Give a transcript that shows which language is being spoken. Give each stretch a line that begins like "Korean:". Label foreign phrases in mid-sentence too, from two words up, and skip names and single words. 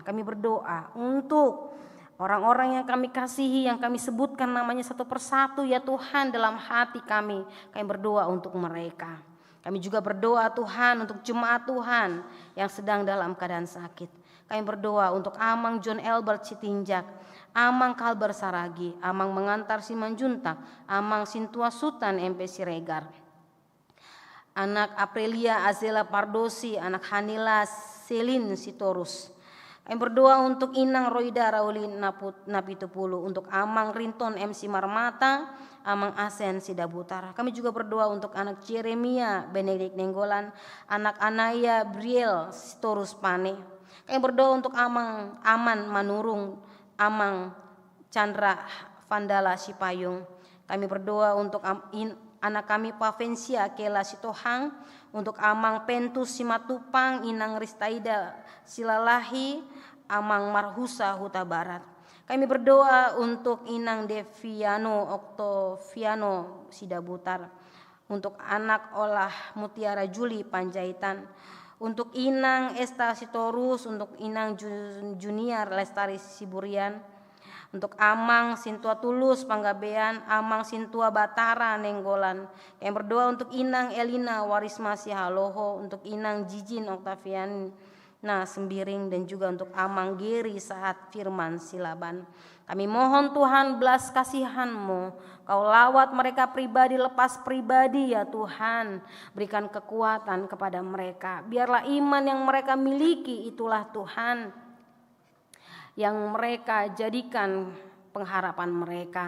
Indonesian: Kami berdoa untuk orang-orang yang kami kasihi, yang kami sebutkan namanya satu persatu ya Tuhan dalam hati kami. Kami berdoa untuk mereka. Kami juga berdoa Tuhan untuk jemaat Tuhan yang sedang dalam keadaan sakit. Kami berdoa untuk Amang John Elbert Sitinjak, Amang Kalbar Saragi, Amang Mengantar Simanjuntak, Amang Sintua Sutan MP Siregar, anak Aprilia Azela Pardosi, anak Hanila Selin Sitorus. Kami berdoa untuk Inang Roida Raulin Napitupulu, untuk Amang Rinton MC Marmata, Amang Asen Sidabutar. Kami juga berdoa untuk anak Jeremia Benedict Nenggolan, anak Anaya Briel Sitorus Pane. Kami berdoa untuk Amang Aman Manurung, Amang Chandra Vandala Sipayung. Kami berdoa untuk anak kami Pavencia Kela Sitohang, untuk Amang Pentus Simatupang, Inang Ristaida Silalahi, Amang Marhusa Huta Barat. Kami berdoa untuk Inang Deviano Oktoviano Sidabutar, untuk anak Olah Mutiara Juli Panjaitan, untuk Inang Esta Sitorus, untuk Inang Junior Lestari Siburian, untuk Amang Sintua Tulus Panggabean, Amang Sintua Batara Nenggolan. Yang berdoa untuk Inang Elina Warisma Sihaloho, untuk Inang Jijin Oktavian Sembiring, dan juga untuk Amang Geri Saat Firman Silaban. Kami mohon Tuhan belas kasihan-Mu, Kau lawat mereka pribadi, lepas pribadi ya Tuhan. Berikan kekuatan kepada mereka. Biarlah iman yang mereka miliki itulah Tuhan yang mereka jadikan pengharapan mereka.